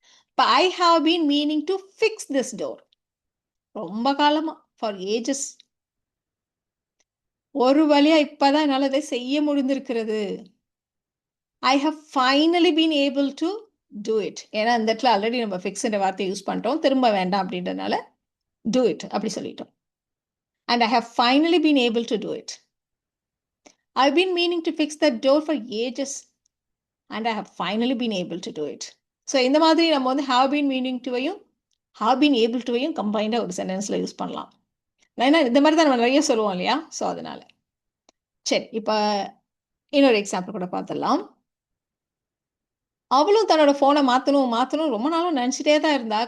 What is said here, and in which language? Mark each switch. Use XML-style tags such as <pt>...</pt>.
<ta>இப்போ</ta> <en>I have been meaning to fix this door.</en> <ta>ரொம்ப காலமாக,</ta> <en>for ages,</en> <ta>ஒரு வழியாக இப்போ தான் என்னால் இதை செய்ய முடிந்திருக்கிறது.</ta> <en>I have finally been able to do it.</en> <ta>ஏன்னா இந்த இடத்துல ஆல்ரெடி நம்ம ஃபிக்ஸ்ன்ற வார்த்தையை யூஸ் பண்ணிட்டோம், திரும்ப வேண்டாம் அப்படின்றதுனால do it அப்படி சொல்லிட்டோம்.</ta> <en>And I have finally been able to do it. I've been meaning to fix that door for ages and I have finally been able to do it.</en> <ta>So இந்த மாதிரி நம்ம வந்து have been meaning டுவையும் have been able டுவையும் கம்பைண்டாக ஒரு சென்டென்ஸில் use பண்ணலாம். ஏன்னா இந்த மாதிரி தான் நம்ம நிறைய சொல்லுவோம் இல்லையா? ஸோ அதனால சரி, இப்போ இன்னொரு எக்ஸாம்பிள் கூட பார்த்துடலாம். அவளும் தன்னோட ஃபோனை மாற்றணும் ரொம்ப நாளும் நினச்சிட்டே தான் இருந்தா.</ta>